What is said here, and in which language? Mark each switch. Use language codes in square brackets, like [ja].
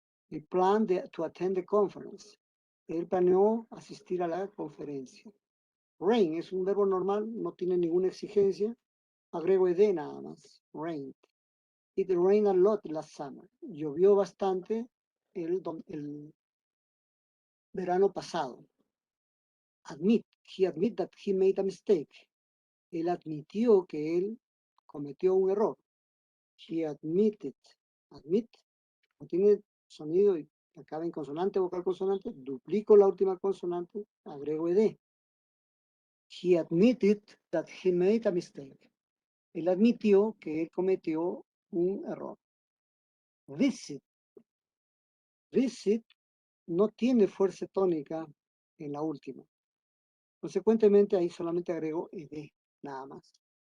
[en] El plan de to attend the conference. [es] Él planeó asistir a la conferencia. Rain es un verbo normal, no tiene ninguna exigencia. Agrego ed nada más. Rain. [en] It rained a lot last summer. [es] Llovió bastante el verano pasado. [en] Admit. He admit that he made a mistake. [es] Él admitió que él cometió un error. [en] He admitted. [es] Admit. No tiene sonido y acaba en consonante, vocal, consonante. Duplico la última consonante. Agrego ed. [en] He admitted that he made a mistake. [es] Él admitió que él cometió un error. Visit. Visit no tiene fuerza tónica en la última. Consecuentemente, ahí solamente agrego ed, nada más.